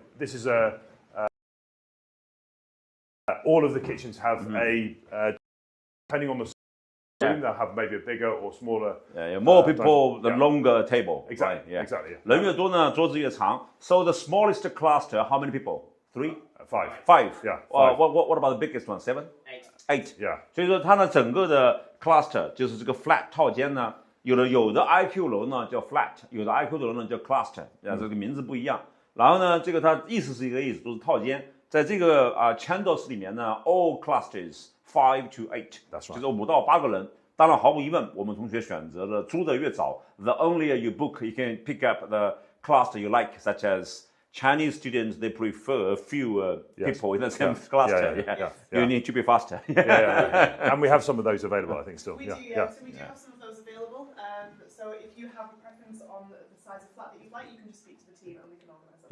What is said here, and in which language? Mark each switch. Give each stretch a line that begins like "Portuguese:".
English: This is all of the kitchens have a depending on the room, they'll have maybe a bigger or smaller. More people, the longer table. Exactly. Right? Exactly.
Chinese: 人越多呢，桌子越长。
English: So the smallest cluster, how many people? 3? Five. Yeah. What about the biggest one? 7? 8. Yeah.
Chinese: 所以说它呢整个的 cluster 就是这个 flat 套间呢，有的 IQ 楼呢叫 flat， 有的 IQ 楼呢叫 cluster， 这个名字不一样。然后呢，这个它意思是一个意思，都是套间。在这个Chandos 里面呢 ，
English: all clusters 5 to 8，
Chinese: 就是5到8个人。当然，毫无疑问，我们同学选择了租的越早
English: ，the earlier you book, you can pick up the cluster you like, such as Chinese students, they prefer fewer people in the same cluster. You need to be faster. And we have some of those available, I think, still. We do, So we do have some of those available. So if you have a preference on the size of flat that you'd like, you can just speak to the team and we can organise that.